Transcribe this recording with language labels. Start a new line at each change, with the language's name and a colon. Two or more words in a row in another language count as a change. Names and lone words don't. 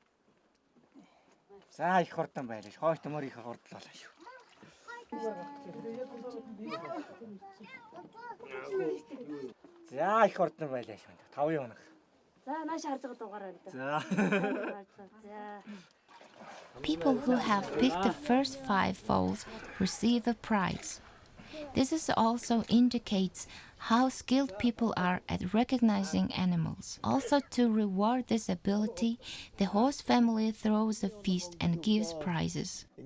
Mongolian: За их хурдан байлаа. Хойт морь их хурдлоо шүү. За Яа их ордон байлаа шүү. 5 хоног. За нааш харж байгаа дугаараа л За. За.
English: People who have picked the first 5 foals receive a prize. This is also indicates how skilled people are at recognizing animals. Also, to reward this ability, the horse family throws a feast and gives prizes.